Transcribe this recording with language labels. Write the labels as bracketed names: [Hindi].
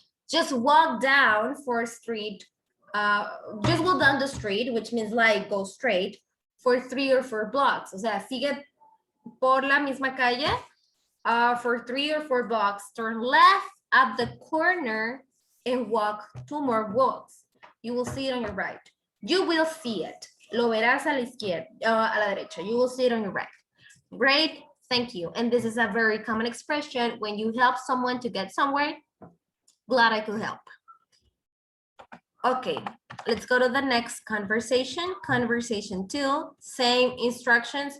[English] Just walk down for a street, just walk down the street, which means like go straight for 3 or 4 blocks. [Spanish] O sea, sigue por la misma calle [English] for 3 or 4 blocks, turn left at the corner and walk 2 more blocks. You will see it on your right. You will see it. [Spanish] Lo verás a la izquierda, a la derecha. [English] You will see it on your right. Great, thank you. And this is a very common expression when you help someone to get somewhere. Glad I could help. Okay, let's go to the next conversation. Conversation 2, same instructions.